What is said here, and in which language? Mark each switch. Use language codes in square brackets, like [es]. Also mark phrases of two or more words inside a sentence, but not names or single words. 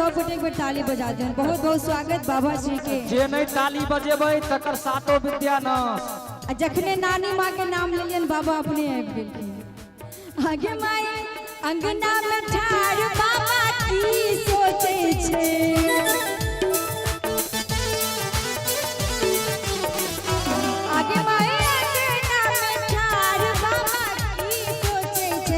[mai] सब गोटे एक बार ताली बजा दो। बहुत बहुत स्वागत बाबा श्री के। जे नहीं ताली बजेबै तकर सातो विद्या नाश। जखने नानी माँ के नाम लेलियन बाबा अपने आबि गेलखिन। आगे माई अंगना में ठाड़ बाबा की सोचे छे। आगे माई अंगना में ठाड़ बाबा की सोचे छे।